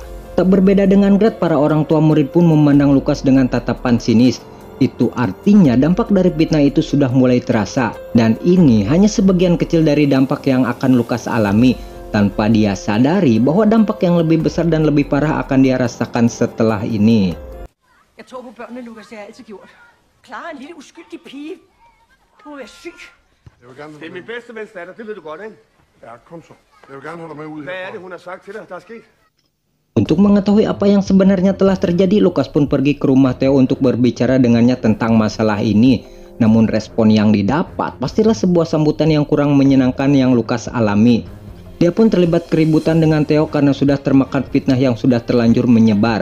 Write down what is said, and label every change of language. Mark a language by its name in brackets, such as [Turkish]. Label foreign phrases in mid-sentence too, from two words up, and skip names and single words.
[Indonesian] Tak berbeda dengan Gret, para orang tua murid pun memandang Lukas dengan tatapan sinis. Itu artinya dampak dari fitnah itu sudah mulai terasa. Dan ini hanya sebagian kecil dari dampak yang akan Lukas alami. Tanpa dia sadari bahwa dampak yang lebih besar dan lebih parah akan dia rasakan setelah ini. [Danish] Jeg tror på børnene, Lukas. Det har jeg altid gjort. Clara er en lille uskyldig pige. Du må være syg. Det er min bedste vens datter, det ved du godt, ikke? Ja, kom så. Jeg vil gerne holde dig med ud Hvad er her. det, hun har sagt til dig, der er sket? [Indonesian] Untuk mengetahui apa yang sebenarnya telah terjadi, Lukas pun pergi ke rumah Theo untuk berbicara dengannya tentang masalah ini. Namun respon yang didapat pastilah sebuah sambutan yang kurang menyenangkan yang Lukas alami. Dia pun terlibat keributan dengan Theo karena sudah termakan fitnah yang sudah terlanjur menyebar.